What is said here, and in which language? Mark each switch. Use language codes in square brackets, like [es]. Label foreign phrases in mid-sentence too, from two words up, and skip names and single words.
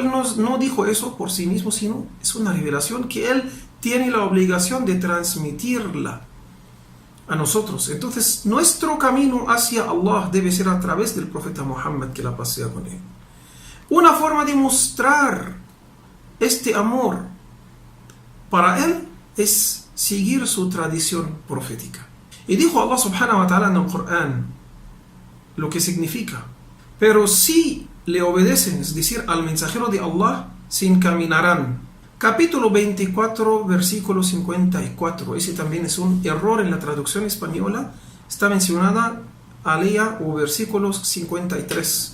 [es] Él no dijo eso por sí mismo, sino es una revelación que él tiene la obligación de transmitirla a nosotros. Entonces, nuestro camino hacia Allah debe ser a través del profeta Muhammad, que la paz sea con él. Una forma de mostrar este amor para él es seguir su tradición profética. Y dijo Allah [ar] سبحانه وتعالى [es] en el Corán lo que significa: pero si le obedecen, es decir, al mensajero de Allah, se encaminarán. Capítulo 24, versículo 54. Ese también es un error en la traducción española. Está mencionada alea o versículo 53.